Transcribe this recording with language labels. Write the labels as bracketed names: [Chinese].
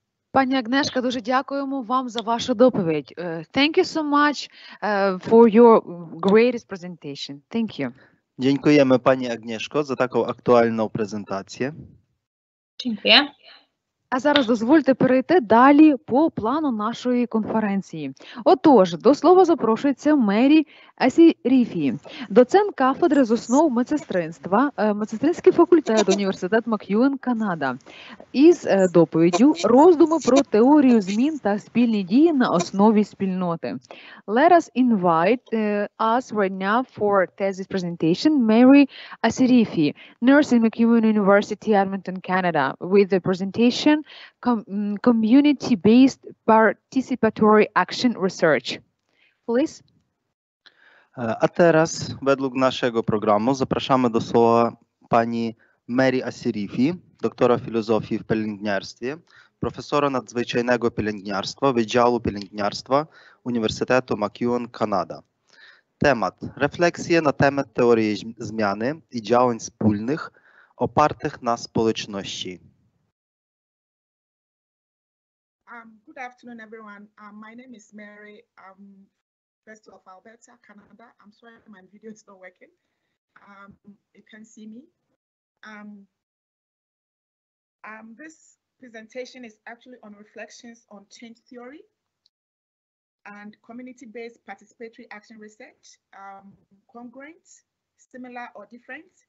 [Ukrainian] Пані Агнешка, дуже дякуємо вам за вашу доповідь. [English] Thank you so much for your greatest presentation. Thank you. [Polish] Dziękujemy Pani Agnieszko za taką aktualną prezentację. Dziękuję. [Ukrainian] А зараз дозвольте перейти далі по плану нашої конференції. Отож, до слова запрошується Мері Асіріфі, доцент кафедри з основ медсестринства, медсестринський факультет, університет MacEwan, Канада, із доповіддю «Роздуми про теорію змін та спільні дії на основі спільноти». [English] Let us invite us right now for thesis presentation, Mary Asirifi, nurse in MacEwan University, Edmonton, Canada, with the presentation Community-Based Participatory Action Research. Please. [Polish] A teraz według naszego programu zapraszamy do słowa pani Mary Asirifi, doktora filozofii w pielęgniarstwie, profesora nadzwyczajnego pielęgniarstwa Wydziału Pielęgniarstwa Uniwersytetu MacEwan, Kanada. Temat: refleksje na temat teorii zmiany i działań wspólnych opartych na społeczności. [English] Good afternoon, everyone. My name is Mary. First of Alberta, Canada. I'm sorry my video is not working. You can see me. This presentation is actually on reflections on change theory and community-based participatory action research, congruent, similar or different.